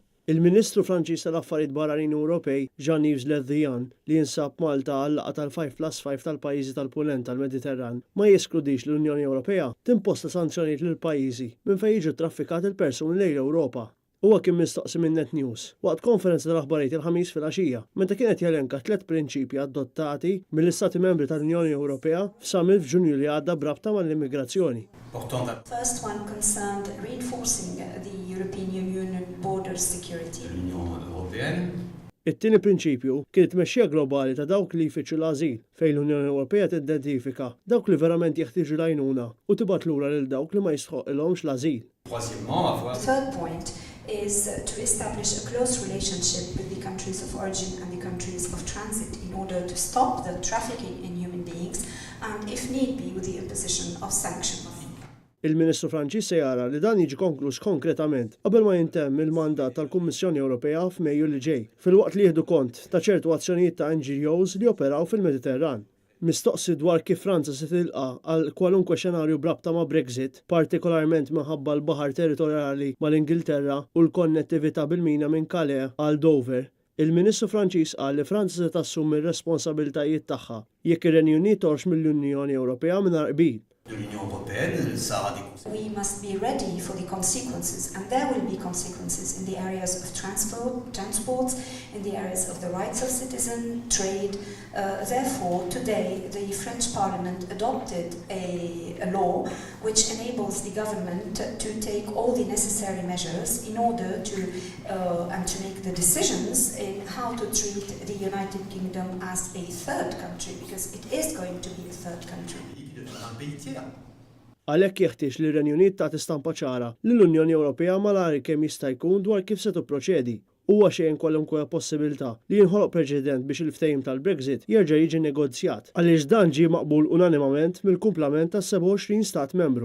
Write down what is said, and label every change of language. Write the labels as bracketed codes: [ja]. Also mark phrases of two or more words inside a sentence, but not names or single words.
[mt] Il-Ministru Franċiż tal-Affarijiet Barranin Ewropej, Jean-Yves Le Drian, li jinsab Malta għal-laqgha tal-5+5 tal-pajjiżi tal-Punent tal-Mediterran, ma jeskludix l-Unjoni Ewropea timposta sanzjonijiet lill-pajjiżi minn fejn jiġu ttraffikati l-persuni lejn l-Ewropa. Huwa kien mistoqsi minn Net News waqt konferenza tal-aħbarijiet il-ħamis filgħaxija meta kienet jelenka 3 prinċipji adottati mill-Istati Membri tal-Unjoni Ewropea f'summit f'Ġunju li għadda brabta mal-immigrazzjoni. [en] First one concerned reinforcing the European Union border security. [mt] It-tieni prinċipju kien it-tmexxija globali ta' dawk li jfittxu l-ażil fejn l-Unjoni Ewropea tidentifika dawk li verament jeħtieġu l-għajnuna u tibgħat lura lil dawk li ma jistħoqilhomx l-ażil. [en] Third point is to establish a close relationship with the countries of origin and the countries of transit in order to stop the trafficking in human beings and, if need be, with the imposition of sanctions. [mt] Il-Ministru Franċiż se jara li dan jiġi konkluż konkretament qabel ma jintemm il-mandat tal-Kummissjoni Ewropea f'Mejju li ġej, filwaqt li jieħdu kont ta' ċertu azzjonijiet ta' NGOs li operaw fil-Mediterran. Mistoqsi dwar kif Franza se tilqa' għal kwalunkwe xenarju brabta ma' Brexit, partikolarment minħabba l-baħar territorjali mal-Ingilterra u l-konnettività bil-mina minn Calais għal Dover, il-Ministru Franċiż qal li Franza se tassumi r-responsabbiltajiet tagħha jekk ir-Renju Unit torx mill-Unjoni Ewropea mingħajr qbil. [en] We must be ready for the consequences, and there will be consequences in the areas of transport, in the areas of the rights of citizen, trade. Therefore, today the French Parliament adopted a law which enables the government to take all the necessary measures in order to make the decisions in how to treat the United Kingdom as a third country, because it is going to be a third country. [mt] Għalhekk jeħtieġ li r-Renju Unit tagħti stampa ċara li l-Unjoni Ewropea malari kemm jista' jkun dwar kif se tipproċedi. Huwa xejn kwalunkwe possibilità li jinħoloq preċedent biex il-ftehim tal-Brexit jerġa' jiġi negozjat għaliex dan ġie maqbul unanimament mill-kumplament tas-27 stat membru.